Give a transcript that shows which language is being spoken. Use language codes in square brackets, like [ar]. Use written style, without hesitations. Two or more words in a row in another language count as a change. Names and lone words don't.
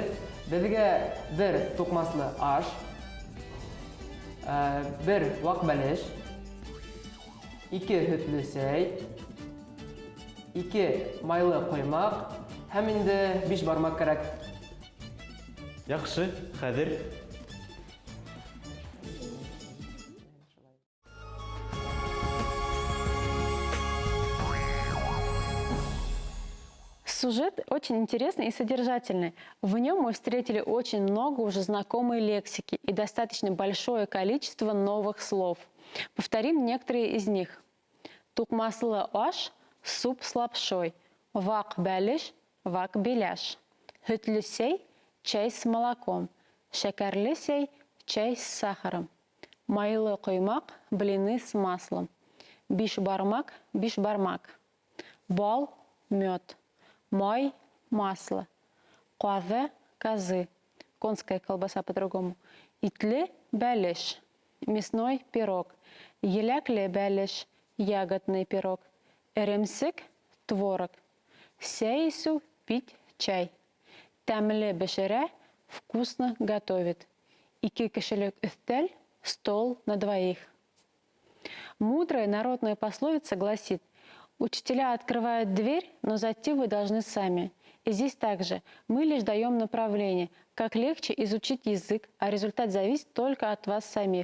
[tt] Безгә бер тукмаслы аш, бер вак бәлеш, 2 һөтле сәй, 2 майлы коймак, һәм инде 5 бармак кирәк. Яхшы, хәзер. [ru] Сюжет очень интересный и содержательный. В нем мы встретили очень много уже знакомой лексики и достаточно большое количество новых слов. Повторим некоторые из них. [tt] Тукмаслы аш [ru] – суп с лапшой. [tt] Вак бәлеш – вак беляш. Һөтле сәй – [ru] чай с молоком. [tt] Шәкәрле сәй [ru] – чай с сахаром. [tt] Майлы коймак – [ru] блины с маслом. [tt] Биш бармак – биш бармак. Бал – [ru] мед. Май – масло. Куазы – козы. Конская колбаса по-другому. [tt] Итле – бәлеш. [ru] Мясной пирог. [tt] Елякле – бәлеш. [ru] Ягодный пирог. [tt] Эремсек – творог. Сәйсу – [ru] пить чай. [tt] Тәмле бешерә – [ru] вкусно готовит. [tt] 2 кешелек өстәл – [ru] стол на двоих. Мудрая народная пословица гласит: учителя открывают дверь, но зайти вы должны сами. И здесь также мы лишь даем направление, как легче изучить язык, а результат зависит только от вас самих.